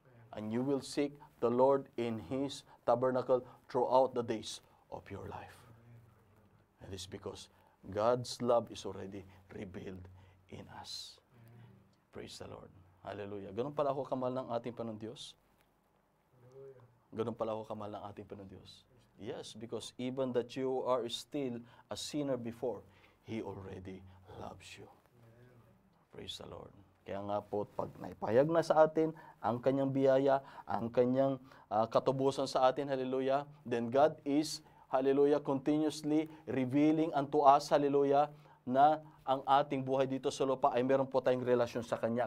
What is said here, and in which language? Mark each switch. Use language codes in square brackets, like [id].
[en] And you will seek the Lord in His tabernacle throughout the days of your life. And it's because God's love is already revealed in us. Praise the Lord. Hallelujah. [tl] Ganun pala ako kamahal ng ating Panginoon Diyos. Ganun pala ako kamahal ng ating Panginoon Diyos. [en] Yes, because even that you are still a sinner before, He already loves you. Praise the Lord. [tl] Kaya nga po, pag naipahayag na sa atin ang kanyang biyaya, ang kanyang katubusan sa atin, hallelujah, [en] then God is, hallelujah, continuously revealing unto us, [tl] hallelujah, na ang ating buhay dito sa lupa ay meron po tayong relasyon sa Kanya.